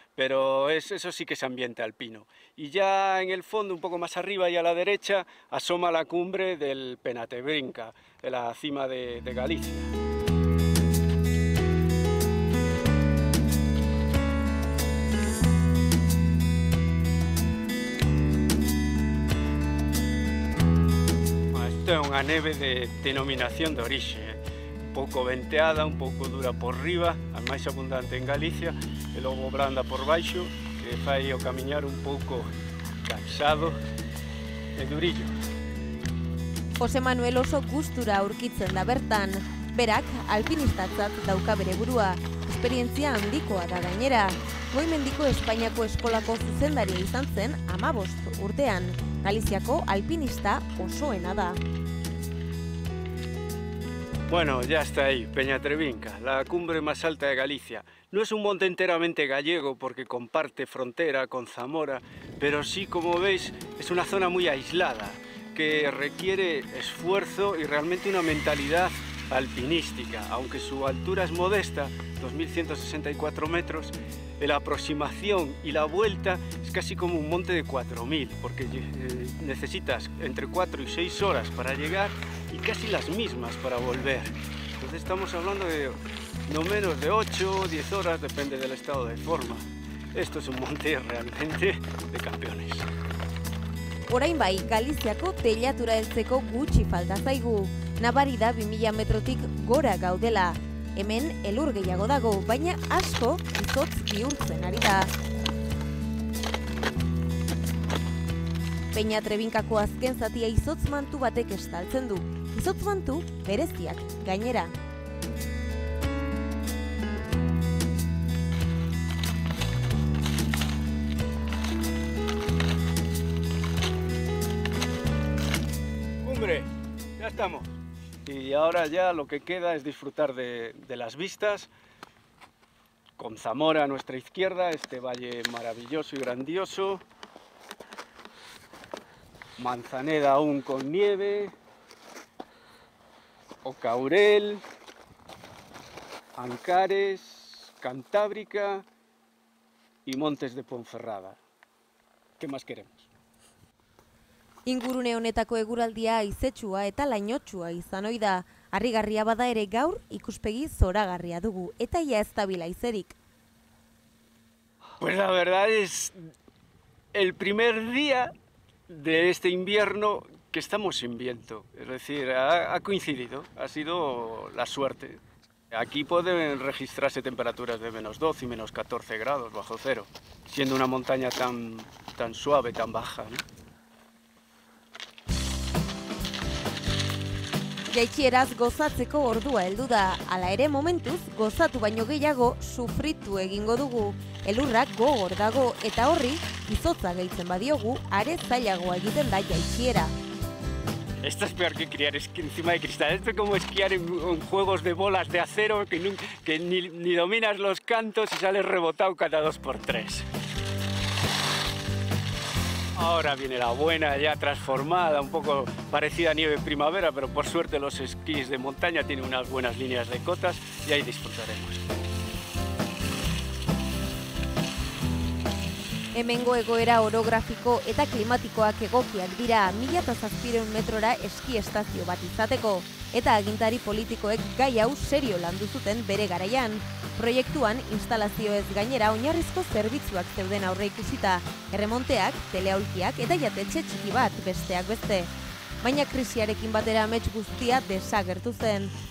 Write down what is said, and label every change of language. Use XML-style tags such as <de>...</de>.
<es>Pero eso sí que es ambiente alpino. Y ya en el fondo, un poco más arriba y a la derecha, asoma la cumbre del Penatebrinka, de la cima de Galicia. Esto es una neve de denominación de origen.</es> <gl>Un pouco venteada, un pouco dura por riba, a máis abundante en Galicia, e logo branda por baixo, que fai o camiñar un pouco cansado e durillo.</gl> <eu>Jose Manuel oso gustura aurkitzen da bertan. Berak alpinistatzat dauka bere burua, esperientzia handikoa da gainera. Goi-mendiko Espainiako eskolako zuzendaria izan zen 15 urtean. Galiziako alpinista osoena da.</eu> <es>Bueno, ya está ahí, Peñatrebinka, la cumbre más alta de Galicia. No es un monte enteramente gallego porque comparte frontera con Zamora, pero sí, como veis, es una zona muy aislada, que requiere esfuerzo y realmente una mentalidad alpinística. Aunque su altura es modesta, 2.164 metros, la aproximación y la vuelta es casi como un monte de 4.000, porque necesitas entre 4 y 6 horas para llegar y casi las mismas para volver. Entonces estamos hablando de no menos de 8 o 10 horas, depende del estado de forma. Esto es un monte realmente de campeones.</es> <eu>Orain bai, Galiziako teilatura heltzeko gutxi falta zaigu. Nabari da 2000 metrotik gora gaudela. Hemen elur gehiago dago, baina asko izotz bihurtzen ari da. Peñatrebinkako azken zatia izotz mantu batek estaltzen du. Izotz mantu bereziak gainera.</eu> <es>¡Hombre! Ya estamos. Y ahora ya lo que queda es disfrutar de las vistas, con Zamora a nuestra izquierda, este valle maravilloso y grandioso, Manzaneda aún con nieve, Ocaurel, Ancares, Cantábrica y Montes de Ponferrada. ¿Qué más queremos?</es> <eu>Ingurune honetako eguraldia haizetsua eta lainotsua izan ohi da. Harrigarria bada ere gaur ikuspegi zoragarria dugu eta ia ez dabil haizerik.</eu> <es>Pues la verdad es el primer día de este invierno que estamos sin viento. Es decir, ha coincidido, ha sido la suerte. Aquí pueden registrarse temperaturas de -12 y -14 grados bajo cero, siendo una montaña tan suave, tan baja, ¿no?</es> <eu>Jaitsieraz gozatzeko ordua heldu da, hala ere momentuz gozatu baino gehiago sufritu egingo dugu. Elurrak gogor dago eta horri izotza gehitzen badiogu are zailagoa egiten da jaitsiera.</eu> <es>Esto es peor que esquiar encima de cristal. Esto es como esquiar en juegos de bolas de acero que ni dominas los cantos y sales rebotado cada 2×3. Ahora viene la buena, ya transformada, un poco parecida a nieve primavera, pero por suerte los esquís de montaña tienen unas buenas líneas de cotas y ahí disfrutaremos.</es> <eu>Hemengo egoera orografiko eta klimatikoak egokiak dira 1700 metrora eski estazio bat izateko, eta agintari politikoek gai hau serio landu zuten bere garaian. Proiektuan instalazioez gainera oinarrizko zerbitzuak zeuden aurreikusita, erremonteak, teleaulkiak eta jatetxe txiki bat besteak beste. Baina krisiarekin batera amets guztia desagertu zen.</eu>